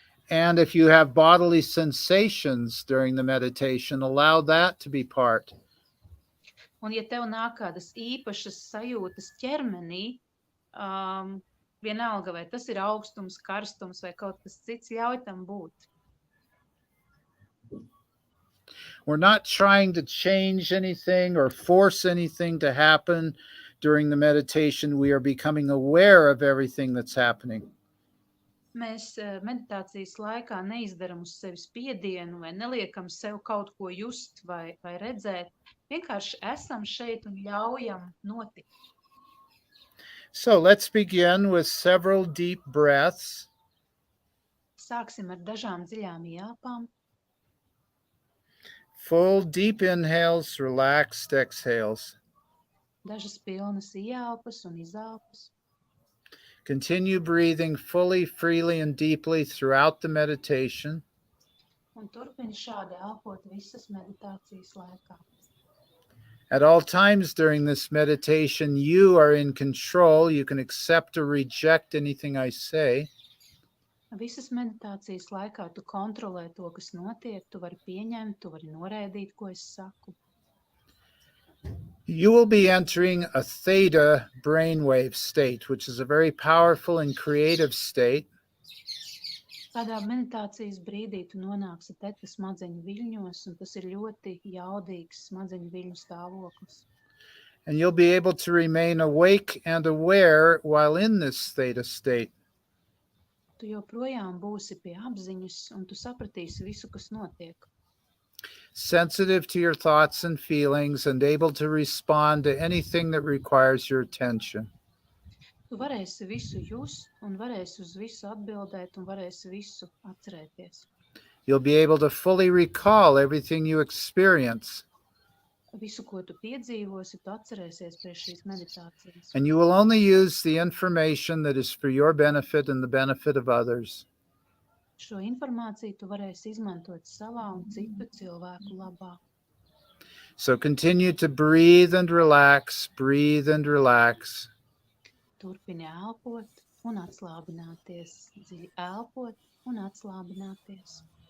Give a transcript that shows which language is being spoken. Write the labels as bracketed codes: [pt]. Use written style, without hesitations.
[en] And if you have bodily sensations during the meditation, allow that to be part. [lv] Un ja tev nāk kādas īpašas sajūtas ķermenī, vienalga, vai tas ir augstums, karstums vai kaut kas cits, ļauj tam būt. [en] We're not trying to change anything or force anything to happen during the meditation. We are becoming aware of everything that's happening. [lv] Mēs meditācijas laikā neizdaram uz sevi spiedienu vai neliekam sev kaut ko just vai redzēt. Vienkārši esam šeit un ļaujam notikt. [en] So let's begin with several deep breaths. [lv] Sāksim ar dažām dziļām ielpām. [en] Full deep inhales, relaxed exhales. [lv] Dažas pilnas ielpas un izelpas. [en] Continue breathing fully, freely, and deeply throughout the meditation. [lv] Un turpini šādi elpot visas meditācijas laikā. [en] At all times during this meditation, you are in control. You can accept or reject anything I say. [lv] Visas meditācijas laikā tu kontrolē to, kas notiek, tu vari pieņemt, tu vari noraidīt, ko es saku. [en] You will be entering a theta brainwave state, which is a very powerful and creative state. [lv] Tādā meditācijas brīdī tu nonāksi teta smadzeņu viļņos, un tas ir ļoti jaudīgs smadzeņu viļņu stāvoklis. [en] And you'll be able to remain awake and aware while in this theta state. [lv] Tu joprojām būsi pie apziņas, un tu sapratīsi visu, kas notiek. [en] sensitive to your thoughts and feelings, and able to respond to anything that requires your attention. [lv] Tu varēsi visu just, un varēsi uz visu atbildēt, un varēsi visu atcerēties. [en] You'll be able to fully recall everything you experience, [lv] Visu, ko tu piedzīvosi, tu atcerēsies pie šīs meditācijas. [en] and you will only use the information that is for your benefit and the benefit of others. [lv] Šo informāciju tu varēsi izmantot savā un citu cilvēku labā. [en] So continue to breathe and relax, breathe and relax. [lv] Turpini elpot un atslābināties. Dziļi elpot un atslābināties.